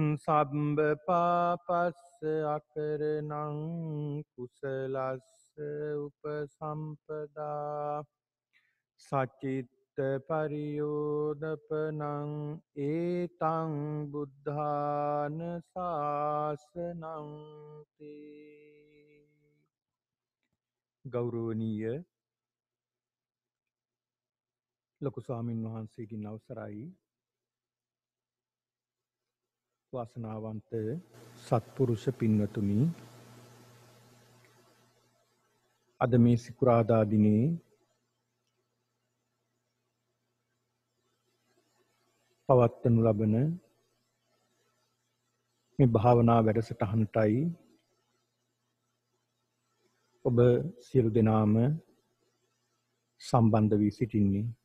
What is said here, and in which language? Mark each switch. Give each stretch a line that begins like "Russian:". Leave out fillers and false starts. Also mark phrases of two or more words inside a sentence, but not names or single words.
Pali: සම්බ පාපස්ස අකරණං කුසලස්ස උපසම්පදා සචිත්ත පරියෝදපනං ඒතං බුද්ධාන ශාසනං තේ.
Sinhala: ගෞරවනීය ලොකු ස්වාමින් වහන්සේගෙන් අවසරයි. වාසනාවන්ත සත්පුරුෂ පින්වතුනි, අද මේ සිකුරාදා දිනේ පවත්වනු ලබන මේ භාවනා වැඩසටහනටයි ඔබ සියලු දෙනාම සම්බන්ධ වී සිටින්නේ.